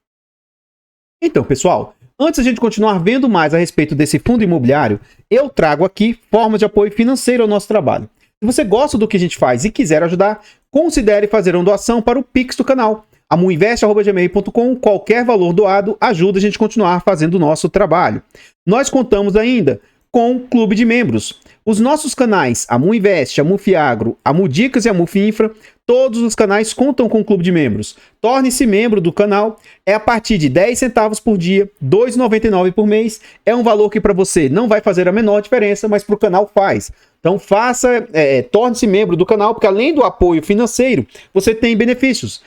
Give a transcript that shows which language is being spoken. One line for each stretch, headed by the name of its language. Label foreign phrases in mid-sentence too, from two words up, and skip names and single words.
Portuguese: Então, pessoal, antes de a gente continuar vendo mais a respeito desse fundo imobiliário, eu trago aqui formas de apoio financeiro ao nosso trabalho. Se você gosta do que a gente faz e quiser ajudar, considere fazer uma doação para o Pix do canal. amuinvest@gmail.com, qualquer valor doado ajuda a gente a continuar fazendo o nosso trabalho. Nós contamos ainda com clube de membros. Os nossos canais Amu Invest, Amu Fiagro, Amu Dicas e Amu Finfra, todos os canais contam com clube de membros. Torne-se membro do canal, é a partir de 10 centavos por dia, R$ 2,99 por mês. É um valor que para você não vai fazer a menor diferença, mas para o canal faz. Então torne-se membro do canal, porque além do apoio financeiro, você tem benefícios.